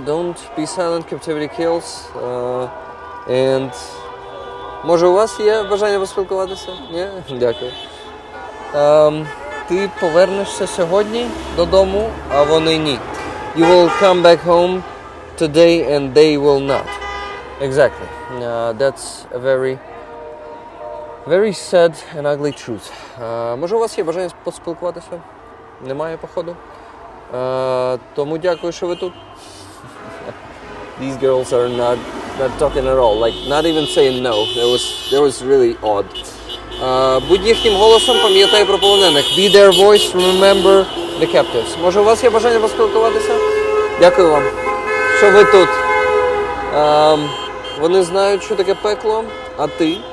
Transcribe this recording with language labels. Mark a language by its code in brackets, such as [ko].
[en] Don't be silent, captivity kills. [uk] And може у вас є бажання поспілкуватися? Ні? Дякую. Ти повернешся сьогодні додому, а вони ні. [en] You will come back home today and they will not. Exactly. That's a very, very sad and ugly truth. Може у вас є бажання поспілкуватися? Немає, походу. Тому дякую, що ви тут. These girls are not talking at all, like not even saying no. That was really odd. [uk] Будь їхнім голосом, пам'ятай про полонених. [en] Be their voice, remember the captives. [uk] Може у вас є бажання поспілкуватися? Дякую вам, що ви тут. Вони знають, що таке пекло, а ти?